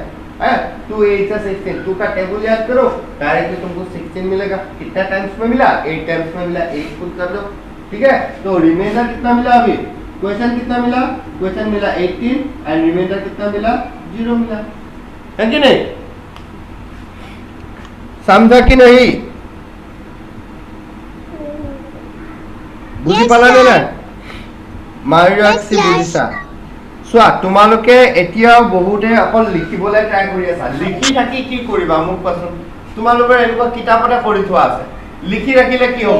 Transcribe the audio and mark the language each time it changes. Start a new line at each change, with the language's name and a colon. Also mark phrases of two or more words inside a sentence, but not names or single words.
Hindi: 2 8 से 16, 2 का टेबल याद करो, डायरेक्टली तुमको 16 मिलेगा। कितना टाइम्स में मिला? 8 टाइम्स में मिला। 8 पुट कर दो, ठीक है। तो रिमाइंडर कितना मिला? अभी क्वेश्चन कितना मिला? क्वेश्चन मिला 18 एंड रिमाइंडर कितना मिला? 0 मिला, है कि नहीं? समझा कि नहीं?
Assamese: বুঝি পালা নে না? মাৰিয়াছি বুজিছা? চোৱা তোমালোকে এতিয়াও বহুতে অকল লিখিবলৈ ট্ৰাই কৰি আছা। লিখি থাকি কি কৰিবা মোক কোৱাচোন? তোমালোকৰ এনেকুৱা কিতাপ এটা কৰি থোৱা আছে, লিখি ৰাখিলে কি হ'ব?